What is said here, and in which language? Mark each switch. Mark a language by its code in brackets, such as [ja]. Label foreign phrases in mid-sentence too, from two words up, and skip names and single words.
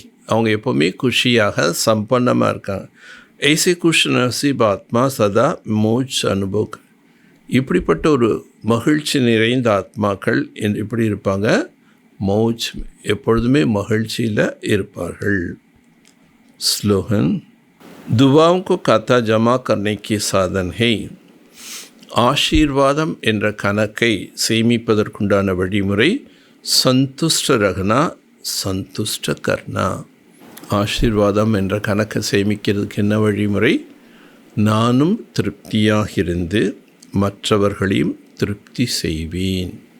[ta] அவங்க எப்போவுமே குஷியாக சம்பன்னமாக இருக்காங்க. [hi] ऐसे खुश नसीब आत्मा सदा मौज अनुभव. [ta] இப்படிப்பட்ட ஒரு மகிழ்ச்சி நிறைந்த ஆத்மாக்கள் எப்படி இருப்பாங்க? மௌஜ், எப்பொழுதுமே மகிழ்ச்சியில் இருப்பார்கள். ஸ்லோகன். [hi] दुआओं को खाता जमा करने की साधन है. [ta] ஆசீர்வாதம் என்ற கணக்கை சேமிப்பதற்குண்டான வழிமுறை [hi] संतुष्ट रहना संतुष्ट करना. [ta] ஆசீர்வாதம் என்ற கணக்கை சேமிக்கிறதுக்கு என்ன வழிமுறை? நானும் திருப்தியாக இருந்து மற்றவர்களையும் திருப்தி செய்வேன்.